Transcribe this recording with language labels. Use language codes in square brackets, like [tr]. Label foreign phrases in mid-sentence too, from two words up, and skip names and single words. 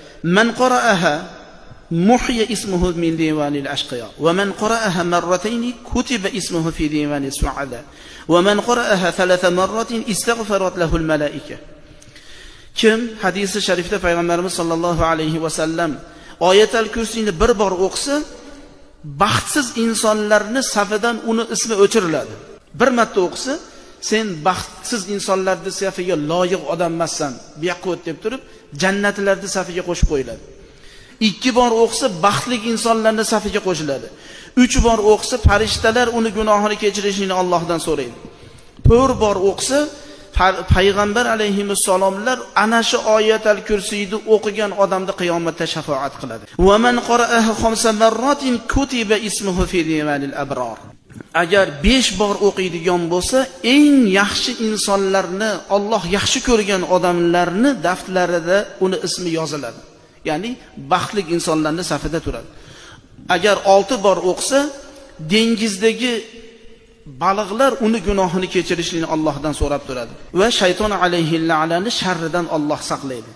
[ar] من قرأها محي اسمه من ديوان الأشقياء ومن قرأها مرتين كتب اسمه في ديوان السعداء ومن قرأها ثلاث مرات استغفرت له الملائكة. [uz] Kim hadisi sharifda payg'ambarimiz [ar] صلى الله عليه وسلم [uz] oyatul kursini bir bor o'qisa, baxtsiz insonlarning safidan uni ismi o'chiriladi. Bir marta o'qisa, sen baxtsiz insonlarning safiga loyiq odam emassan, bu yoqqa o't deb turib, jannatlarning safiga qo'shib qo'yiladi. 2 bor o'qisa, baxtli insonlarning safiga qo'shiladi. 3 bor o'qisa, farishtalar uni gunohini kechirishini Allohdan so'raydi. 4 bor o'qisa, payg'ambar alayhissalomlar ana shu oyatul kursiyni o'qigan odamni qiyomatda shafoat qiladi. [ar] ومن قرأها 5 مرات كتب اسمه في ديوان الأبرار. [uz] Agar 5 bor o'qiydigan bo'lsa, eng yaxshi insonlarni, Alloh yaxshi ko'rgan odamlarni daftarlarida uni ismi yoziladi. Ya'ni baxtli insonlarning safida turadi. Agar 6 bor o'qisa, dengizdagi baliqlar uni gunohini kechirishini Allohdan so'rab turadi va shayton alayhi la'nani sharridan Alloh saqlaydi.